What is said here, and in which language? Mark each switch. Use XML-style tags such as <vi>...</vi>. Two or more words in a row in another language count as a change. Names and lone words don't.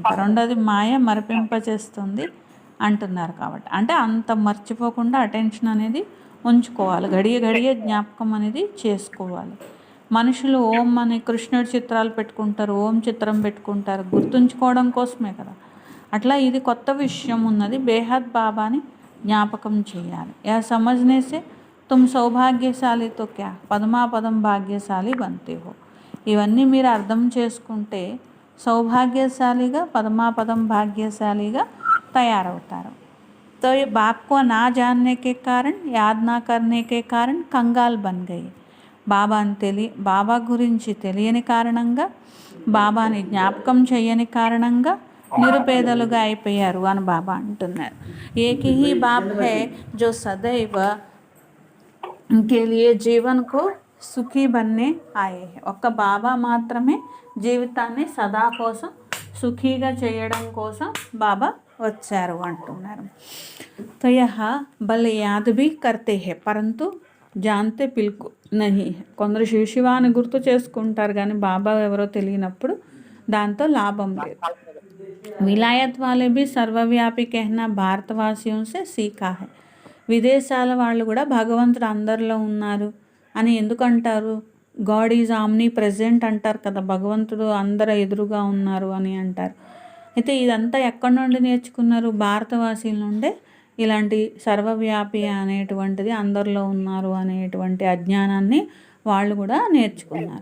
<te>రెండోది, మాయ మరిపింపచేస్తుంది అంటున్నారు కాబట్టి, అంటే అంత మర్చిపోకుండా అటెన్షన్ అనేది ఉంచుకోవాలి, గడియ జ్ఞాపకం అనేది చేసుకోవాలి. మనుషులు ఓం అని కృష్ణుడి చిత్రాలు పెట్టుకుంటారు, ఓం చిత్రం పెట్టుకుంటారు, గుర్తుంచుకోవడం కోసమే కదా. అట్లా ఇది కొత్త విషయం ఉన్నది, బేహద్ బాబాని జ్ఞాపకం చేయాలి.</te> <hi>या समझने से तुम सौभाग्यशाली तो क्या पदमापदम भाग्यशाली बनते हो.</hi> <te>ఇవన్నీ మీరు అర్థం చేసుకుంటే సౌభాగ్యశాలిగా, పదమాపదం భాగ్యశాలిగా తయారవుతారు.</te> <hi>तो ये बाप को ना जानने के कारण, याद ना करने के कारण कंगाल बन गए.</hi> <te>బాబా గురించి తెలియని కారణంగా, బాబాని జ్ఞాపకం చేయని కారణంగా నిరుపేదలుగా అయిపోయారు అని బాబా అంటున్నారు.</te> <hi>एक ही बाप है जो सदैव के लिए जीवन को सुखी बनने आए है.</hi> <te>ఒక్క బాబా మాత్రమే జీవితాన్ని సదా కోసం సుఖీగా చేయడం కోసం బాబా వచ్చారు అంటున్నారు.</te> <hi>तो यह बल याद भी करते हैं परंतु जानते बिल्कुल नहीं है.</hi> <te>కొందరు శివాని గుర్తు చేసుకుంటారు కానీ బాబా ఎవరో తెలియనప్పుడు దాంతో లాభం లేదు.</te> <hi>विलायत वाले भी सर्वव्यापी कहना भारतवासियों से सीखा है.</hi> <te>విదేశాల వాళ్ళు కూడా భగవంతుడు అందరిలో ఉన్నారు అని ఎందుకంటారు?</te> <en>God is omni present</en> <te>అంటారు కదా, భగవంతుడు అందరు ఎదురుగా ఉన్నారు అని అంటారు. అయితే ఇదంతా ఎక్కడి నుండి నేర్చుకున్నారు? భారతవాసీల నుండే ఇలాంటి సర్వవ్యాపి అనేటువంటిది, అందరిలో ఉన్నారు అనేటువంటి అజ్ఞానాన్ని వాళ్ళు కూడా నేర్చుకున్నారు.</te>